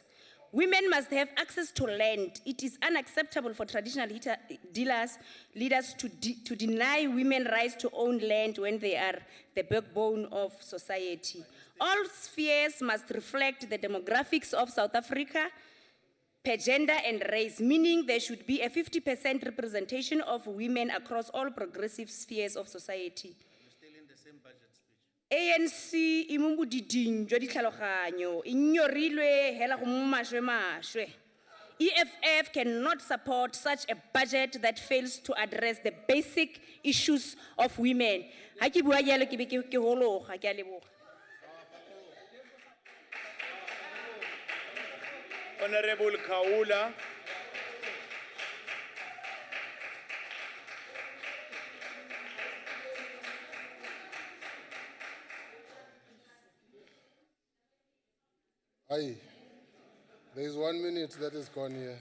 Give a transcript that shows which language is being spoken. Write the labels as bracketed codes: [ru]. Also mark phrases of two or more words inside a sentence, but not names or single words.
[en] Women must have access to land. It is unacceptable for traditional leaders to deny women rights to own land when they are the backbone of society. All spheres must reflect the demographics of South Africa per gender and race, meaning there should be a 50% representation of women across all progressive spheres of society. [tn] ANC imumudiding jwa ditlhaloganyo inyorilwe hela go mashwe. [en] EFF cannot support such a budget that fails to address the basic issues of women. [tn] Ha ke bua jalo ke be ke hologa, ke a leboga. [en] Honorable Kaula. Aye, there is 1 minute that is gone here.